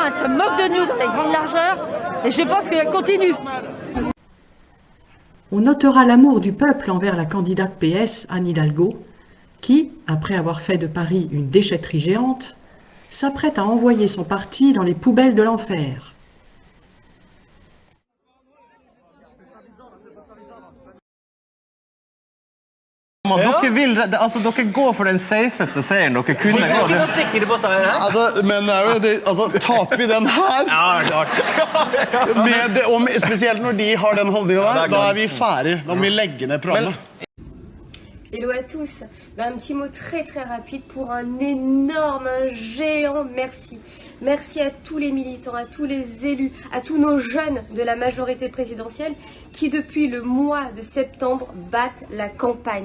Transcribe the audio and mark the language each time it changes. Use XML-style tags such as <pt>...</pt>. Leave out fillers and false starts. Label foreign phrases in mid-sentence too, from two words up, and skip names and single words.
<fr>Elle se moque de nous dans les grandes largeurs. Et je pense qu'elle continue. On notera l'amour du peuple envers la candidate PS, Anne Hidalgo, qui, après avoir fait de Paris une déchetterie géante, s'apprête à envoyer son parti dans les poubelles de l'enfer.</fr> <no>Dere går for den safeste seieren dere kunne gå. Taper vi den her, spesielt når de har den holdningen der, da vi ferdig. Da må vi legge ned programmet.</no> <fr>Hello à tous. Un petit mot très très rapide pour un énorme, un géant merci. Merci à tous les militants, à tous les élus, à tous nos jeunes de la majorité présidentielle qui depuis le mois de septembre battent la campagne.</fr>